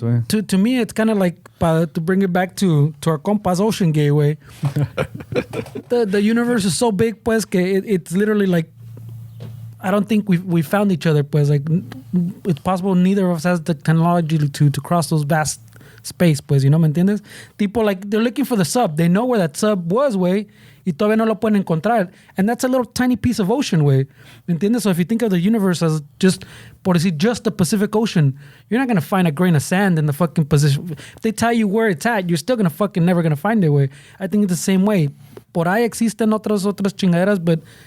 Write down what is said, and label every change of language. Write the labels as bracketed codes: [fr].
[en] Well, to me, it's kind of like, to bring it back to our compas Oceangate way. the universe is so big, pues, que it's literally like, I don't think we found each other, pues. Like, it's possible neither of us has the technology to cross those vast space, pues, you know, [es] ¿me entiendes? [en] Tipo, like, they're looking for the sub. They know where that sub was, way, [es] y todavía no lo pueden encontrar. [en] And that's a little tiny piece of ocean, way. [es] ¿Me entiendes? [en] So if you think of the universe as just the Pacific Ocean, you're not going to find a grain of sand in the fucking position. If they tell you where it's at, you're still going to fucking never going to find it, way. I think it's the same way. [es] Por ahí existen otras chingaderas, [en] but